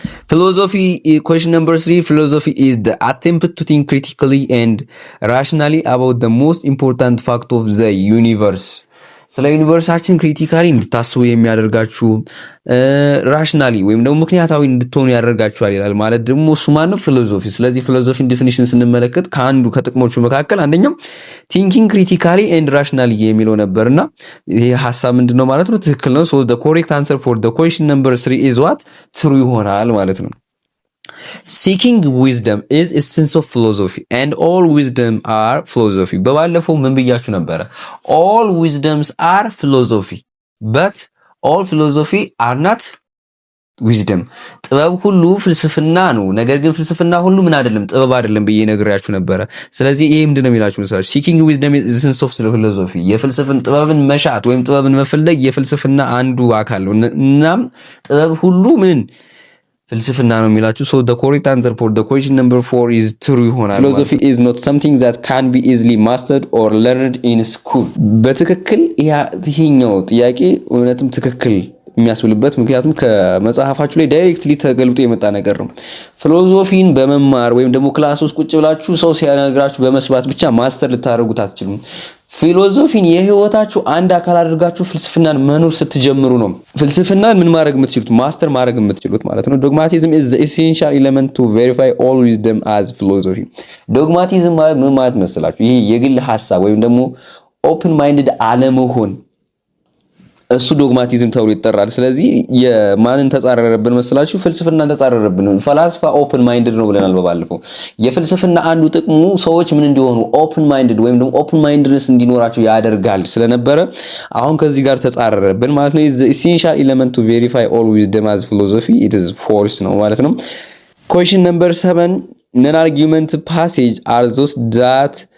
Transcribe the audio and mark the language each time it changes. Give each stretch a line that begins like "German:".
English: philosophy question number 3 philosophy is the attempt to think critically and rationally about the most important fact of the universe
Amharic: ስለ ዩኒቨርሳችን ክሪቲካሊ እንድታስቡ የሚያደርጋችሁ ራሽናሊ ወይም ደግሞ ምክንያታዊ እንድትሆኑ ያደርጋችኋል ይላል። ማለት ደግሞ እሱ ማን ነው? ፊሎሶፊ። ስለዚህ ፊሎሶፊን ዲፊኒሽን ስንመለከት ከአንዱ ከጥቅሞቹ መካከል አንደኛው ቲንኪንግ ክሪቲካሊ ኤንድ ራሽናሊ የሚለው ነበርና ይሄ ሐሳብ ምንድነው ማለት ነው? ትክክል ነው።
English: so the correct answer for the question number 3 is what? true
Amharic: ይሆናል ማለት ነው።
English: Seeking wisdom is essence of philosophy and all wisdom are philosophy.
Amharic: በባለፈው ምን ብያችሁ ነበር?
English: All wisdoms are philosophy but all philosophy are not wisdom.
Amharic: ጥበብ ሁሉ ፍልስፍና ነው፣ ነገር ግን ፍልስፍና ሁሉ ምን አይደለም? ጥበብ አይደለም ብዬ ነግራችሁ ነበር። ስለዚህ ይሄ ምንድነው የሚላችሁ መሰላችሁ?
English: Seeking wisdom is essence of philosophy.
Amharic: የፍልስፍና ጥበብን መሻት ወይም ጥበብን መፈለግ የፍልስፍና አንዱ አካል ነው። እናም ጥበብ ሁሉ ምን ፍልስፍና ነው የሚላችሁ።
English: so the correct answer for the question number 4 is true
Amharic: ይሆናል።
English: philosophy is not something that can be easily mastered or learned in school.
Amharic: በትክክል ይሄኛው ጥያቄ እውነትም ትክክል የሚያስብልበት ምክንያቱም ከመጽሐፋችሁ ላይ ዳይሬክትሊ ተገልብጦ የመጣ ነገር ነው። ፊሎሶፊን በመማር ወይም ደግሞ ክላስ ውስጥ ቁጭ ብላችሁ ሰው ሲያነግራችሁ በመስባት ብቻ ማስተር ልታደርጉት አትችሉም። ፊሎሶፊን የህይወታችሁ አንድ አካል አድርጋችሁ ፍልስፍናን መኖር ስትጀምሩ ነው ፍልስፍናን ምን ማድረግ የምትችሉት? ማስተር ማድረግ የምትችሉት ማለት ነው።
English: ዶግማቲዝም is the essential element to verify all wisdom as philosophy.
Amharic: ዶግማቲዝም ማለት ምን ማለት መሰላችሁ? ይሄ የግል ሐሳብ ወይም ደግሞ ኦፕን ማይንድድ አለመሆን እሱ ዶግማቲዝም ተብሎ ይጠራል። ስለዚህ የማንን ተጻረረብን መስላችሁ? ፍልስፍናን ተጻረረብን። ፈላስፋ ኦፕን ማይንድድ ነው ብለናል በባለፈው። የፍልስፍና አንዱ ጥቅሙ ሰዎች ምን እንዲሆኑ ኦፕን ማይንድድ ወይም ደግሞ ኦፕን ማይንድነስ እንዲኖራቸው ያደርጋል ስለነበረ አሁን ከዚህ ጋር ተጻረረብን ማለት ነው።
English: is the essential element to verify all wisdom as philosophy it is false
Amharic: ነው ማለት ነው።
English: question number 7 non argument passage are those that